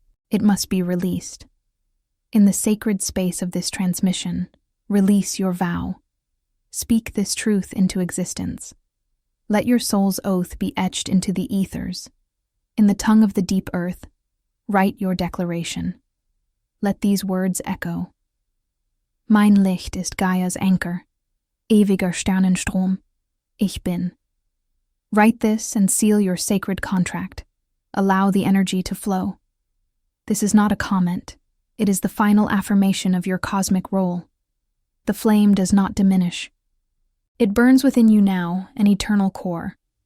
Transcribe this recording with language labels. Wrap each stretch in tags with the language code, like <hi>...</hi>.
<en>It must be released. In the sacred space of this transmission, release your vow. Speak this truth into existence. Let your soul's oath be etched into the ethers. In the tongue of the deep earth, write your declaration. Let these words echo.</en> <de>Mein Licht ist Gaias Anker, ewiger Sternenstrom, ich bin.</de> <en>Write this and seal your sacred contract. Allow the energy to flow. This is not a comment. It is the final affirmation of your cosmic role. The flame does not diminish. It burns within you now, an eternal core.</en>